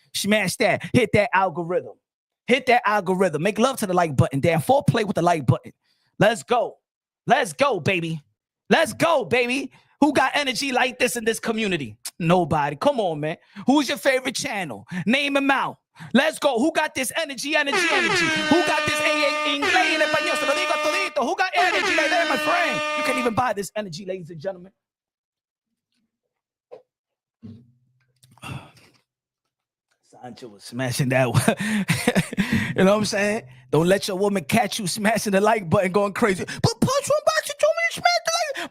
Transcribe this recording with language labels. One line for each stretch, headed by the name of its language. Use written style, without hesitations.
English: Smash that. Hit that algorithm. Hit that algorithm. Make love to the like button. Damn, foreplay with the like button. Let's go. Let's go, baby. Let's go, baby. Who got energy like this in this community? Nobody. Come on, man. Who's your favorite channel? Name them out. Let's go. Who got this energy? Who got this
Spanish: inglés en español? Se lo digo todito.
English: Who got energy like that, my friend? You can't even buy this energy, ladies and gentlemen. Sancho was smashing that one. You know what I'm saying? Don't let your woman catch you smashing the like button going crazy. But Punch One Boxing told me to smash the like.